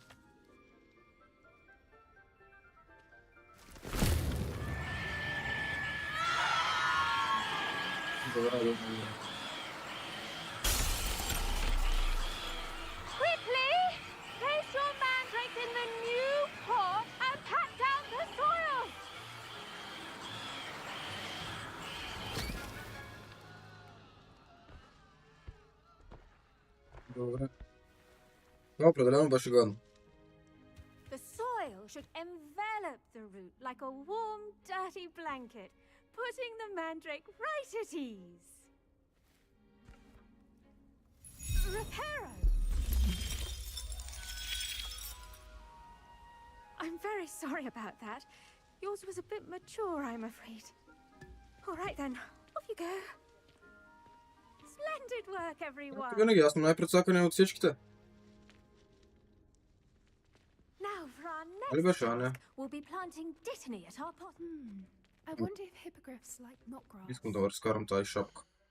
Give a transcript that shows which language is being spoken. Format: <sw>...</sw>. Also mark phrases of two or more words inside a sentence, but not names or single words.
<en>Quickly, place your mandrake in the new pot and pat down the soil.</en> <bg>Добре. Това определено беше гадно.</bg> <en>The soil should envelop the root like a warm, dirty blanket, putting the mandrake right at ease. Reparo! I'm very sorry about that. Yours was a bit mature, I'm afraid. All right then, off you go. Splendid work, everyone.</en> <bg>Винаги аз съм най-прецаканият от всичките.</bg> <en>Now for our</en> <bg>Нали</bg> <en>next</en> <bg>беше, Аня?</bg> <en>task, we'll be planting dittany at our pot. I wonder if hippogriffs like knot grass.</en> <bg>Искам да разкарам тази шапка.</bg>